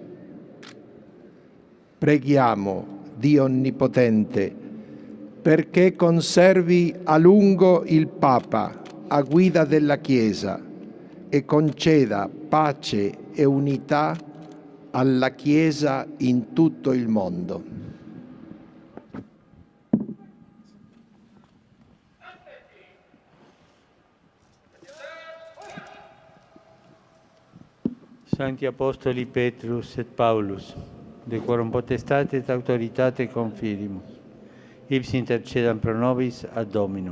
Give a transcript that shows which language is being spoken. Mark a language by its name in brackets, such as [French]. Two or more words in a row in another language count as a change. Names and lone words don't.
[Italian] Preghiamo, Dio Onnipotente, perché conservi a lungo il Papa a guida della Chiesa e conceda pace e unità alla Chiesa in tutto il mondo. [Latin] Sancti Apostoli Petrus et Paulus, de quorum potestate et autoritate confidimus, ipsi intercedam pro nobis ad Dominum.